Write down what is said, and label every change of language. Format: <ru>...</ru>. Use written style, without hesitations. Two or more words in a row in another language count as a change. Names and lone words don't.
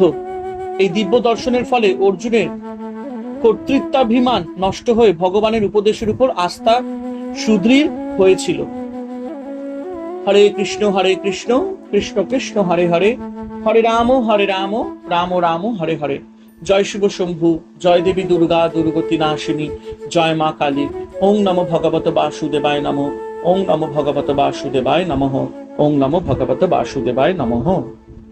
<bn>এই দিব্য দর্শনের ফলে অর্জুনের কর্তৃত্বাভিমান নষ্ট হয়ে ভগবানের উপদেশের উপর আস্থা সুদৃঢ় হয়েছিল।</bn> <sa>হরে কৃষ্ণ কৃষ্ণ কৃষ্ণ হরে হরে, হরে রাম রাম রাম হরে হরে।</sa> <bn>জয় শিব শম্ভু, জয় দেবী দুর্গা দুর্গতি নাশিনী, জয় মা কালী।</bn> <sa>ওং নমো ভগবত বাসুদেবায় নমঃ, ওং নমো ভগবত বাসুদেবায় নমঃ, ওং নমো ভগবত বাসুদেবায় নমঃ।</sa>